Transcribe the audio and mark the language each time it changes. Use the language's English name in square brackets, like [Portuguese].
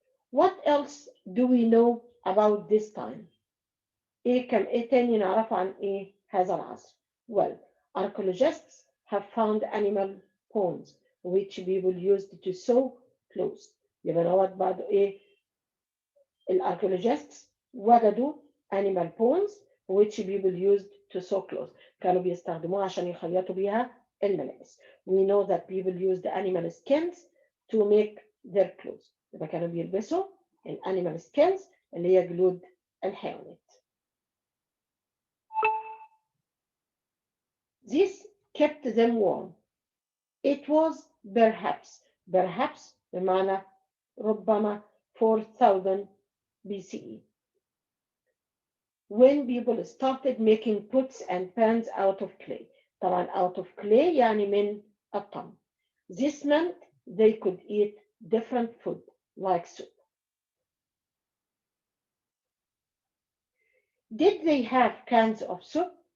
[English] What else do we know about this time? [Arabic] إيه تاني نعرفه عن هذا العصر? [English] Well, archaeologists have found animal bones which people used to sew clothes. [Arabic] يبقى نوت بعد الاركيولوجيستس وجدوا [English] animal bones which people used to sew clothes. [Arabic] كانوا بيستخدموها عشان يخيطوا بيها الملابس. [English] We know that people used animal skins to make their clothes. [Arabic] يبقى كانوا بيلبسوا الانيمال skins اللي هي جلود الحيوانات. [English] This kept them warm. It was perhaps [Arabic] بمعنى ربما [English] 4000 BCE when people started making pots and pans out of clay. [Arabic] طبعا [English] out of clay [Arabic] يعني من الطن. [English] This meant they could eat different food like soup. Did they have cans of soup?